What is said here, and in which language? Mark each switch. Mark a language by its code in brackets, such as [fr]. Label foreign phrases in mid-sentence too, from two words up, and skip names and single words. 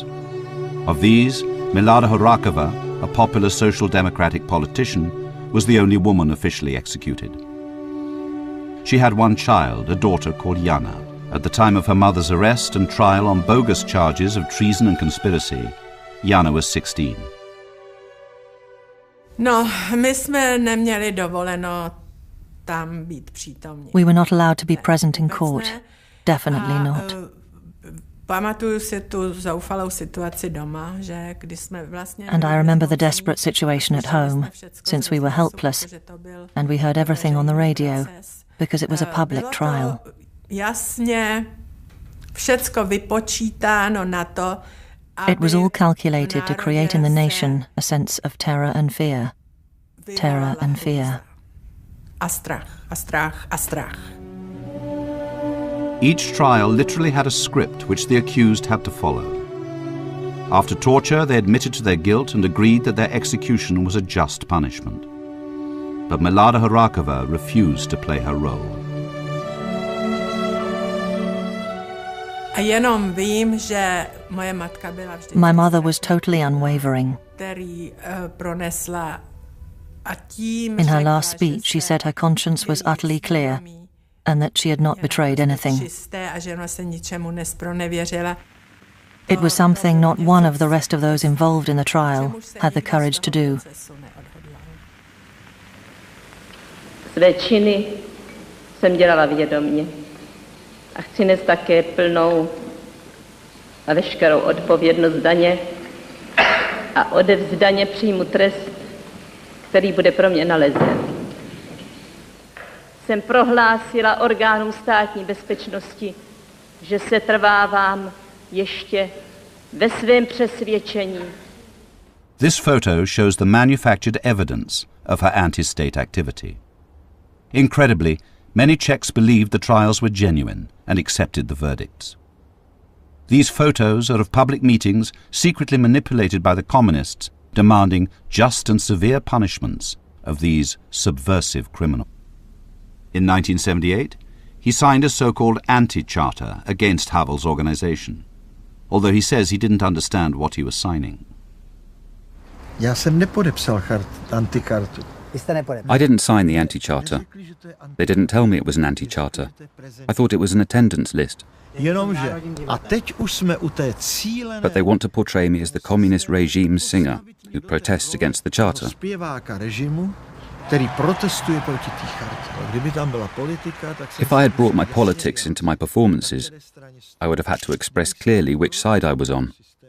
[en] Of these, Milada Horakova, a popular social democratic politician, was the only woman officially executed. She had one child, a daughter called Jana. At the time of her mother's arrest and trial on bogus charges of treason and conspiracy, Jana was 16. [cs] No, my jsme neměli dovoleno tam být přítomní. [en] We were not allowed to be present in court. Definitely not. [cs] Pamatuju si tu zoufalou situaci doma, že když jsme vlastně... [en] And I remember the desperate situation at home, since we were helpless, and we heard everything on the radio, because it was a public trial. [cs] Jasně, všecko vypočítáno na to, [en] it was all calculated to create in the nation a sense of terror and fear. Terror and fear. [cs] A strach, a strach, a strach. [en] Each trial literally had a script which the accused had to follow. After torture, they admitted to their guilt and agreed that their execution was a just punishment. But Milada Horakova refused to play her role. My mother was totally unwavering. In her last speech, she said her conscience was utterly clear and that she had not betrayed anything. It was something not one of the rest of those involved in the trial had the courage to do. [cs] Své činy jsem dělala vědomě a chci nést také plnou a veškerou odpovědnost daně a odevzdaně přijmu trest, který bude pro mě nalezen. Jsem prohlásila orgánům státní bezpečnosti, že se trvávám ještě ve svém přesvědčení. [en] This photo shows the manufactured evidence of her anti-state activity. Incredibly, many Czechs believed the trials were genuine and accepted the verdicts. These photos are of public meetings secretly manipulated by the communists, demanding just and severe punishments of these subversive criminals. In 1978, he signed a so-called anti-charter against Havel's organization, although he says he didn't understand what he was signing. [cs] Já jsem nepodepsal antikartu. [en] I didn't sign the anti-charter. They didn't tell me it was an anti-charter. I thought it was an attendance list. But they want to portray me as the communist regime's singer who protests against the charter. If I had brought my politics into my performances, I would have had to express clearly which side I was on.